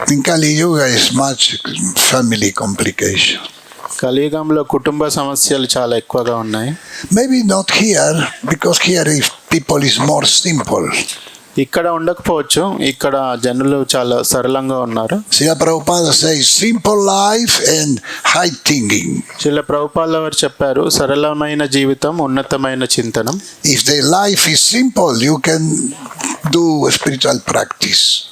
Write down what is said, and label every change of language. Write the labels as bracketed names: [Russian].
[English] In Kali Yuga is much family complication. [Telugu] కలియుగంలో కుటుంబ సమస్యలు చాలా ఎక్కువగా ఉన్నాయి. [English] Maybe not here, because here people is more simple. [Telugu] ఇక్కడ ఉండకపోవచ్చు, ఇక్కడ జనులు చాలా సరళంగా ఉన్నారు. [English] Srila Prabhupada says simple life and high thinking. [Telugu] Srila Prabhupada వారు చెప్పారు, సరళమైన జీవితం, ఉన్నతమైన చింతనం. [English] If the life is simple, you can do spiritual practice.